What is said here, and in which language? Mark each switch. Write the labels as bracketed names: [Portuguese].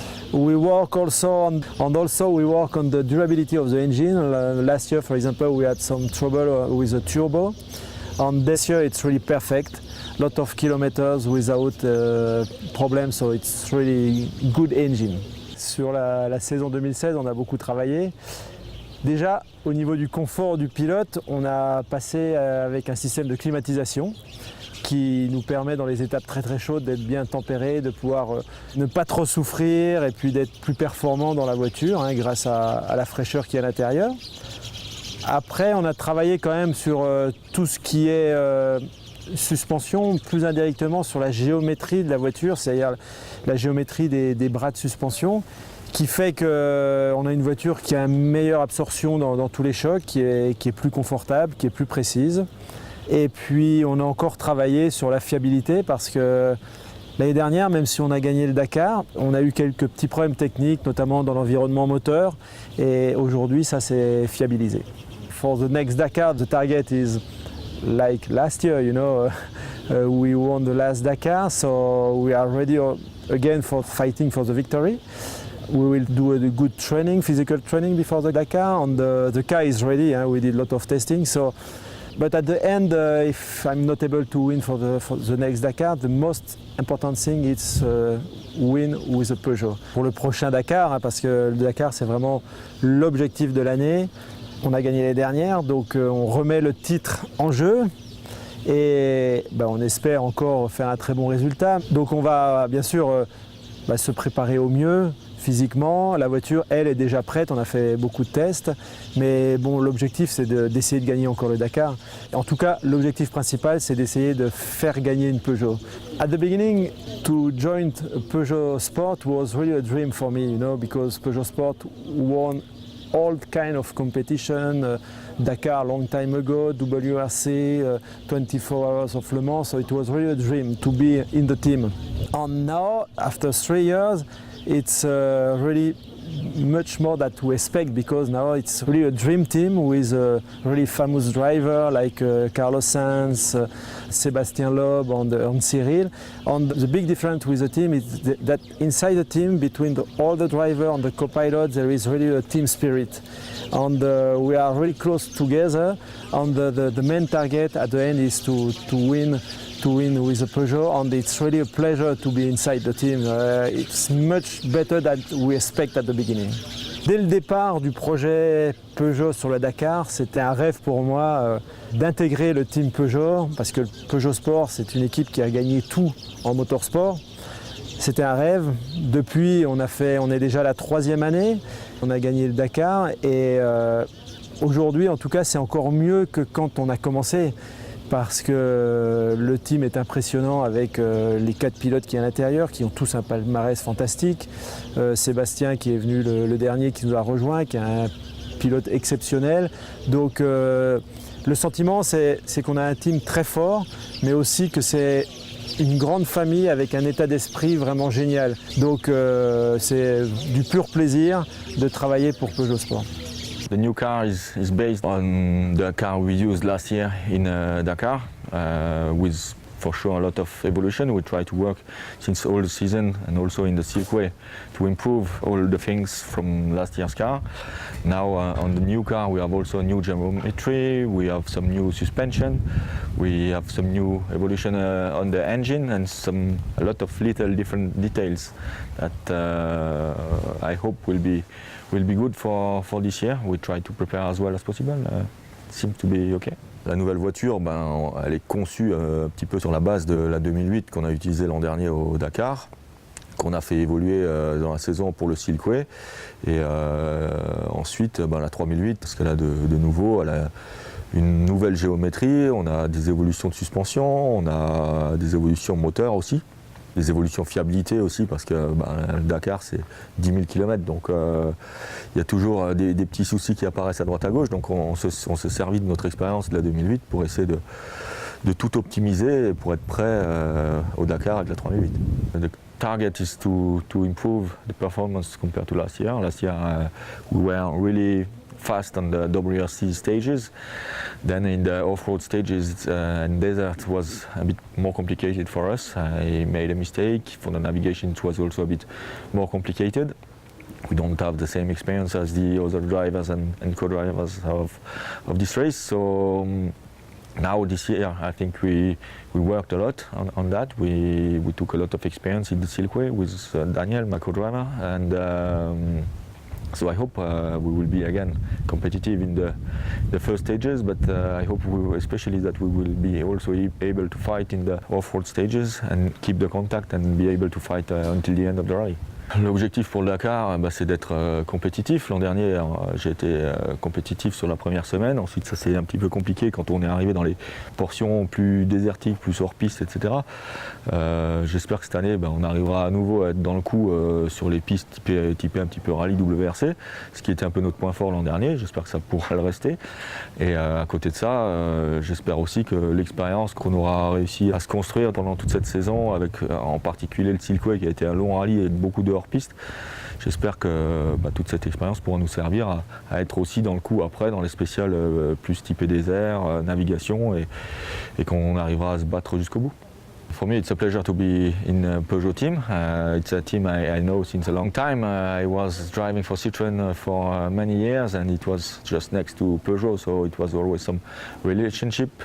[English] We work also we work on the durability of the engine. Last year, for example, we had some trouble with the turbo, and this year it's really perfect. Lot of kilometers without problem, so it's really good engine. [French] Sur la saison 2016, on a beaucoup travaillé. Déjà, au niveau du confort du pilote, on a passé avec un système de climatisation qui nous permet dans les étapes très chaudes d'être bien tempéré, de pouvoir ne pas trop souffrir et puis d'être plus performant dans la voiture, hein, grâce à la fraîcheur qui est à l'intérieur. Après, on a travaillé quand même sur tout ce qui est suspension, plus indirectement sur la géométrie de la voiture, c'est-à-dire la géométrie des bras de suspension, qui fait qu'on a une voiture qui a une meilleure absorption dans tous les chocs, qui est plus confortable, qui est plus précise. Et puis on a encore travaillé sur la fiabilité, parce que l'année dernière, même si on a gagné le Dakar, on a eu quelques petits problèmes techniques, notamment dans l'environnement moteur, et aujourd'hui ça s'est fiabilisé. [English] For the next Dakar, the target is like last year, you know, we won the last Dakar, so we are ready again for fighting for the victory. We will do a good training, physical training before the Dakar, and the car is ready. We did a lot of testing. So, but at the end, if I'm not able to win for the next Dakar, the most important thing is win with a Peugeot. [French] Pour le prochain Dakar, parce que le Dakar c'est vraiment l'objectif de l'année. On a gagné l'année dernière, donc on remet le titre en jeu et on espère encore faire un très bon résultat. Donc on va bien sûr se préparer au mieux physiquement. La voiture, elle, est déjà prête, on a fait beaucoup de tests, mais bon, l'objectif c'est d'essayer de gagner encore le Dakar. En tout cas, l'objectif principal c'est d'essayer de faire gagner une Peugeot. [English] At the beginning, to join Peugeot Sport was really a dream for me, you know, because Peugeot Sport won all kind of competition, Dakar long time ago, WRC, 24 Hours of Le Mans, so it was really a dream to be in the team. And now, after 3 years, it's really much more that we expect, because now it's really a dream team with a really famous driver like Carlos Sainz, Sébastien Loeb and Cyril. And the big difference with the team is that inside the team, between all the driver and the co-pilot, there is really a team spirit. And we are really close together, and the main target at the end is to win with a Peugeot, and it's really a pleasure to be inside the team. It's much better than we expect at the beginning. [French] Dès le départ du projet Peugeot sur le Dakar, c'était un rêve pour moi d'intégrer le team Peugeot, parce que le Peugeot Sport, c'est une équipe qui a gagné tout en motorsport. C'était un rêve. Depuis, on est déjà la 3e année, on a gagné le Dakar, et aujourd'hui, en tout cas, c'est encore mieux que quand on a commencé, parce que le team est impressionnant avec les 4 pilotes qui sont à l'intérieur, qui ont tous un palmarès fantastique. Sébastien qui est venu le dernier, qui nous a rejoint, qui a un pilotes exceptionnels. Donc le sentiment, c'est qu'on a un team très fort, mais aussi que c'est une grande famille avec un état d'esprit vraiment génial. Donc c'est du pur plaisir de travailler pour Peugeot Sport. [English] The new car is based on the car we used last year in Dakar, with for sure a lot of evolution. We try to work since all the season and also in the Silkway to improve all the things from last year's car. Now on the new car we have also a new geometry, we have some new suspension, we have some new evolution on the engine and a lot of little different details that I hope will be good for this year. We try to prepare as well as possible. Seems to be okay. [French] La nouvelle voiture, elle est conçue un petit peu sur la base de la 2008 qu'on a utilisée l'an dernier au Dakar, qu'on a fait évoluer dans la saison pour le Silkway. Et ensuite, la 3008, parce qu'elle a de nouveau, elle a une nouvelle géométrie, on a des évolutions de suspension, on a des évolutions moteur aussi. Des évolutions fiabilité aussi parce que le Dakar c'est 10 000 km donc il y a toujours des petits soucis qui apparaissent à droite à gauche donc on se servit de notre expérience de la 2008 pour essayer de tout optimiser pour être prêt au Dakar avec la 3008. [English] The target is to improve the performance compared to last year. Last year we were really fast on the WRC stages. Then in the off-road stages and desert was a bit more complicated for us. I made a mistake. For the navigation it was also a bit more complicated. We don't have the same experience as the other drivers and co-drivers of this race. So now this year I think we worked a lot on that. We took a lot of experience in the Silkway with Daniel, my co-driver, and so I hope we will be again competitive in the first stages, but I hope especially that we will be also able to fight in the off-road stages and keep the contact and be able to fight until the end of the rally. [French] L'objectif pour le Dakar, c'est d'être compétitif. L'an dernier, j'ai été compétitif sur la première semaine. Ensuite, ça c'est un petit peu compliqué quand on est arrivé dans les portions plus désertiques, plus hors piste, etc. J'espère que cette année, on arrivera à nouveau à être dans le coup sur les pistes typées un petit peu rallye WRC, ce qui était un peu notre point fort l'an dernier. J'espère que ça pourra le rester. Et à côté de ça, j'espère aussi que l'expérience qu'on aura réussi à se construire pendant toute cette saison, avec en particulier le Silkway qui a été un long rallye et beaucoup de hors-piste. J'espère que toute cette expérience pourra nous servir à être aussi dans le coup après, dans les spéciales plus typées désert, navigation, et qu'on arrivera à se battre jusqu'au bout. [English] For me, it's a pleasure to be in a Peugeot team. It's a team I know since a long time. I was driving for Citroën for many years, and it was just next to Peugeot, so it was always some relationship.